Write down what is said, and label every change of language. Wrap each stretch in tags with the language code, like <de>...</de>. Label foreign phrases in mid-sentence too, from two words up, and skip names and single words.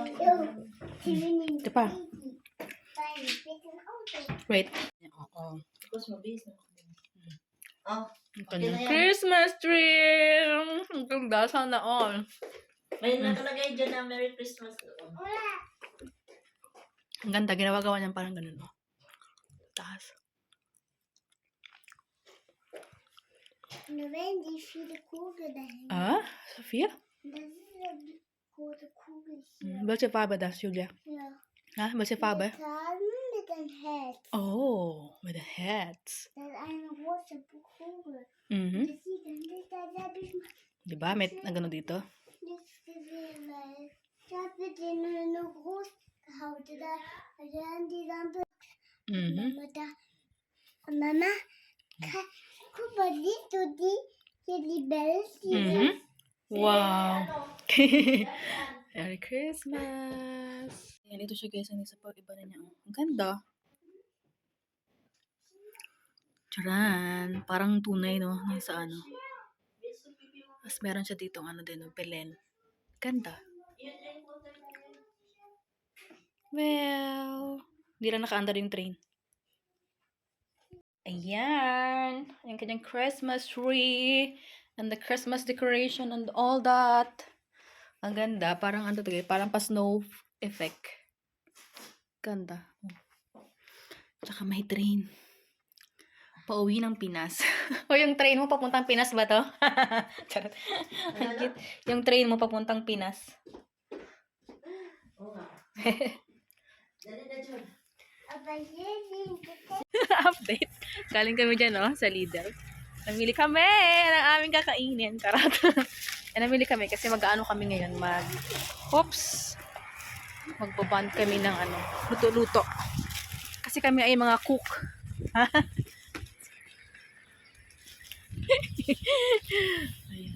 <tl>Ito pa. Wait. Oo. Tapos mabis na. Oh.</tl> <en>Christmas tree!</en> <tl>Ang ganda. Sana all. May nakalagay dyan na</tl> <en>Merry Christmas</en> <tl>doon. Ang ganda. Ginawa niya parang ganun, oh. Taas.</tl> <de>Wenn die viele Kugel dahin. Sophia? Das ist ja die große Kugel hier. Welche Farbe das, Julia? Ja. Welche Farbe? Mit dem Herz. Oh, mit den Herz. Das ist eine große Kugel. Mhm. Das sieht dann nicht, da habe ich</de> <tl>Diba? May gano dito?</tl> <de>nichts gesehen, weil ich habe den nur groß gehauen. Da haben die Lampe. Mhm. Aber da Mama, guck mal, siehst du die Bells?</de> <en>Mhm. Wow. Merry Christmas.</en> <tl>Ayan, ito siya guys. Ang isa pa, iba na niya. Oh. Ang ganda. Charan. Parang tunay, no? Yung sa ano. Tapos meron siya dito, ano din, no? Belen. Ganda. Well, hindi lang nakaandar yung train. Ayan. Yung kanyang</tl> <en>Christmas tree. And the Christmas decoration and all that.</en> <tl>Ang ganda. Parang ano to, parang pa-snow effect. Ganda. Tsaka may train. Pauwi ng Pinas. O yung train mo papuntang Pinas ba to? Charot. Ang cute. Yung train mo papuntang Pinas. Oo nga. Dali na, John.</tl> <de>Aber hier sind</de> <tl>Update. Galing kami dyan, no? Sa Lidl. Namili kami ng aming kakainin. Karat. Namili kami kasi mag-ano kami ngayon. Magbaband kami ng ano, luto-luto. Kasi kami ay mga cook. Ayan.</tl>